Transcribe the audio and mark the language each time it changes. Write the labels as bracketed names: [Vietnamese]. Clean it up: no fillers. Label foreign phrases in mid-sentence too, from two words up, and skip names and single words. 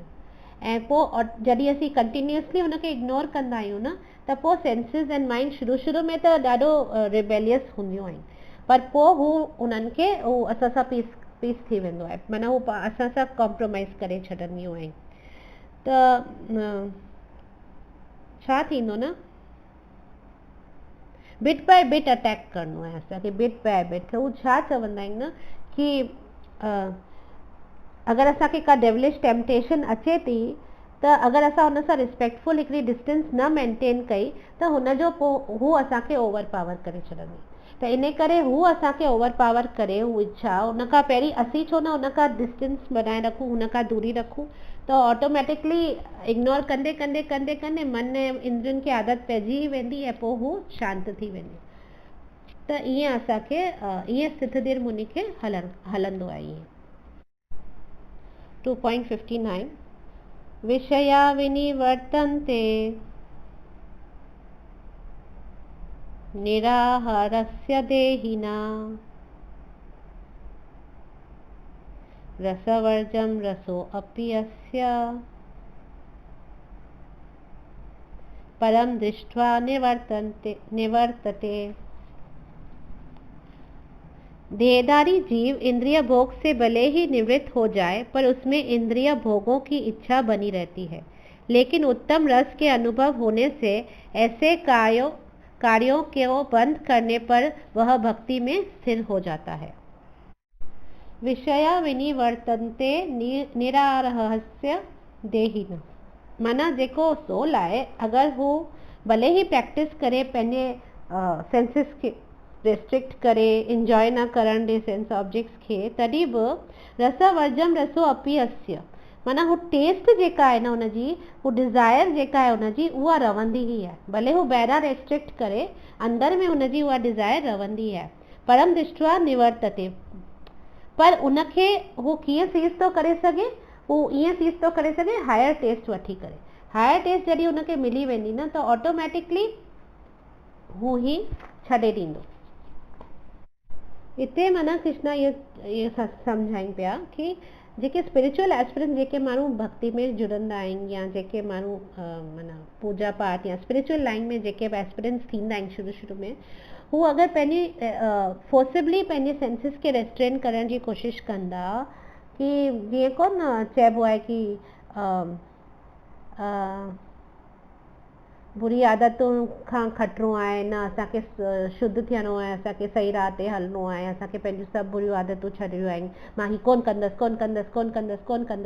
[Sindhi] ऐं पोइ जॾहिं असीं कंटिन्यूअसली हुनखे इग्नोर कंदा आहियूं न, त पोइ [English] senses and mind [Sindhi] शुरू में त ॾाढो रिबेलियस हूंदियूं आहिनि, पर पोइ हू उन्हनि खे हू असां सां पीस थी वेंदो आहे, माना हू असां सां कॉम्प्रोमाइज़ करे छॾंदियूं आहिनि। त छा थींदो न, [English] bit by bit [Sindhi] अटैक करणो आहे असांखे, [English] bit by bit. [Sindhi] हू छा चवंदा आहिनि न कि अगरि असांखे का [English] devilish temptation [Sindhi] अचे थी, त अगरि असां हुन सां रिस्पेक्टफुल हिकिड़ी डिस्टेंस न मेंटेन कई, त हुनजो पोइ हू असांखे [English] over power [Sindhi] करे छॾंदी। त इन करे हू असांखे [English] over power [Sindhi] करे, हू इच्छा, उन खां पहिरीं असीं छो न हुन खां डिस्टेंस बनाए रखूं, हुन खां दूरी रखूं, त ऑटोमेटिकली इग्नोर कंदे कंदे कंदे कंदे मन ऐं इंद्रियुनि खे आदत पइजी वेंदी ऐं पोइ हू शांत थी वेंदी। त ईअं असांखे ईअं स्थितधीर मुनि खे हलंदो आहे ईअं। [Sanskrit] 2.59 विषया विनिवर्तन्ते निराहारस्य देहिना रसवर्जं रसोऽपि अस्य परम दृष्ट्वा निवर्तते। [Hindi] देहधारी जीव इंद्रिय भोग से भले ही निवृत्त हो जाए पर उसमें इंद्रिय भोगों की इच्छा बनी रहती है, लेकिन उत्तम रस के अनुभव होने से ऐसे कार्यों को बंद करने पर वह भक्ति में स्थिर हो जाता है। [Sanskrit] विषया विनिवर्तन्ते निरारहस्य देहिन। [Sindhi] माना जेको सोल आहे, अगर वो भले ही प्रैक्टिस करे पंहिंजे सेंसिस खे रिस्ट्रिक्ट करे, इंजॉय न करण ॾे [English] sense objects [Sindhi] खे, तॾहिं बि [Sanskrit] रसवर्जम रसो अपि अस्य, [Sindhi] माना हू टेस्ट जेका आहे न हुनजी, हू डिज़ायर जेका आहे हुनजी, उहा रहंदी ई आहे। भले हू ॿाहिरां रेस्ट्रिक्ट करे, अंदर में हुनजी उहा डिज़ायर रहंदी आहे। [Sanskrit] परम दृष्ट्वा निवर्तते, [Sindhi] पर उनखे हू कीअं सीज़ थो करे सघे, हू ईअं सीज़ थो करे सघे [English] higher taste [Sindhi] वठी करे। [English] higher taste [Sindhi] जॾहिं हुनखे मिली वेंदी न, त ऑटोमेटिकली हू ही छॾे ॾींदो। हिते माना कृष्णा इहे सम्झाइनि पिया कि जेके [English] spiritual aspirants, [Sindhi] जेके माण्हू भक्ति में जुड़ंदा आहिनि या जेके माण्हू माना पूजा पाठ या [English] spiritual line [Sindhi] में जेके एस्पिरेंट्स थींदा आहिनि शुरू में, हू अगरि पंहिंजी फोर्सिबली पंहिंजे सेंसिस खे रेस्ट्रेन करण जी कोशिशि कंदा, कि जीअं कोन चइबो आहे कि बुरी आदतुनि खां खटिणो आहे न, असांखे शुद्ध थियणो आहे, असांखे सही राह ते हलणो आहे, असांखे पंहिंजूं सभु बुरियूं आदतूं छॾिणियूं आहिनि, मां ही कोन कंदसि।